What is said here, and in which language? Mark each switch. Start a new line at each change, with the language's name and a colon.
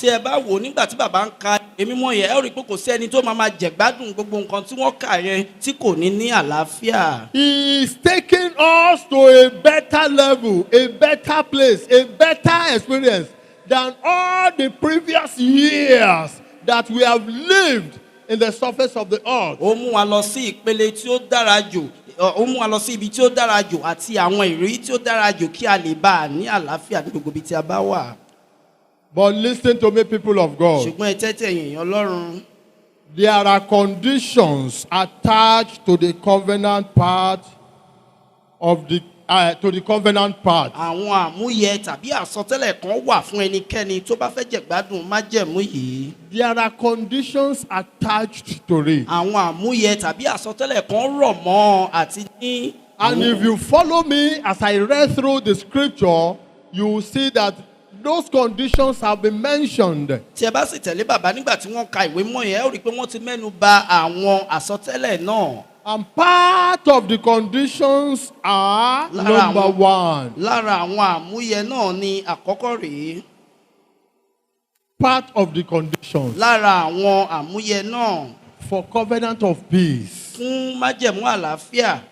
Yoruba: tí ẹ bá wò nígbà tí bàbá ń ka èmi mọ̀ yẹn ẹ ó rí i pé kò sí ẹni tó máa jẹ̀gbádùn gbogbo nǹkan tí wọ́n kà yẹn tí kò ní àlàáfíà.
English: He is taking us to a better level, a better place, a better experience than all the previous years that we have lived in the surface of the earth.
Yoruba: ó mú wa lọ sí ìpele tí ó dára jù ó mú wa lọ sí ibi tí ó dára jù àti àwọn ìrírí tí ó dára jù kí a lè bá a ní àlàáfíà ní gbogbo ibi tí a bá wà.
English: But listen to me, people of God.
Yoruba: ṣùgbọ́n ẹ tẹ́tí ẹ̀yin èèyàn Ọlọ́run.
English: There are conditions attached to the covenant part of the covenant part.
Yoruba: àwọn àmúyẹ tàbí àsọtẹ́lẹ̀ kan wà fún ẹnikẹ́ni tó bá fẹ́ jẹ̀gbádùn májẹ̀mú yìí.
English: There are conditions attached to it.
Yoruba: àwọn àmúyẹ tàbí àsọtẹ́lẹ̀ kan rọ̀ mọ́ àti ní.
English: And if you follow me as I read through the scripture, you will see that those conditions have been mentioned.
Yoruba: tí ẹ bá sì tẹ̀lé bàbá nígbà tí wọ́n ka ìwé mọ́ yẹn ẹ ó rí i pé wọ́n ti mẹ́nu bà àwọn àsọtẹ́lẹ̀ náà.
English: And part of the conditions are number one.
Yoruba: lára àwọn àmúyẹ náà ni àkọ́kọ́ rèé.
English: Part of the conditions
Yoruba: lára àwọn àmúyẹ náà
English: for covenant of peace.
Yoruba: fún májẹ̀mú àlàáfíà.